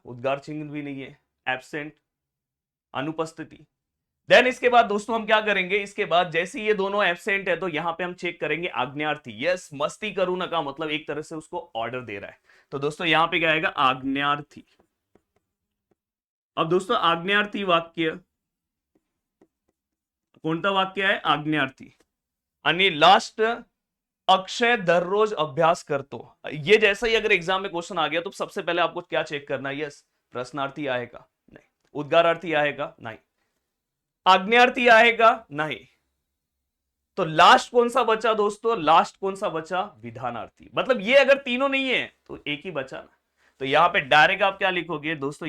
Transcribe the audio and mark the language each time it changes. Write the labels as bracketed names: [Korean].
[Hindi] उद्गार चिन्ह भी नहीं है, एब्सेंट, अनुपस्थिति. देन इसके बाद दोस्तों हम क्या करेंगे? इसके बाद जैसे ये दोनों एब्सेंट है, तो यहां पे हम चेक करेंगे आज्ञार्थी. यस, [Marathi] मस्ती करू ना [Hindi] का मतलब एक तरह से उसको ऑर्डर दे रहा है, तो दोस्तों यहां पे क्या आएगा? आज्ञार्थी. अब दोस्तों [Marathi] आज्ञार्थी वाक्य कोणता वाक्य आहे? आज्ञार्थी. आणि लास्ट अक्षय दररोज अभ्यास करतो. [Hindi] ये जैसा ही अगर एग्जाम में क्वेश्चन आ गया तो सबसे पहले आपको क्या चेक करना है? यस, [Marathi] प्रश्नार्थी आहे का? [Hindi] नहीं. [Marathi] उद्गारार्थी आहे का? [Hindi] नहीं. [Marathi] आज्ञार्थी आहे का? [Hindi] नहीं. तो लास्ट कौन सा बचा दोस्तों? लास्ट कौन सा बचा? विधानार्थी. मतलब ये अगर तीनों नहीं है तो एक ही बचा ना. तो यहां पे डायरेक्ट आप क्या लिखोगे दोस्तों?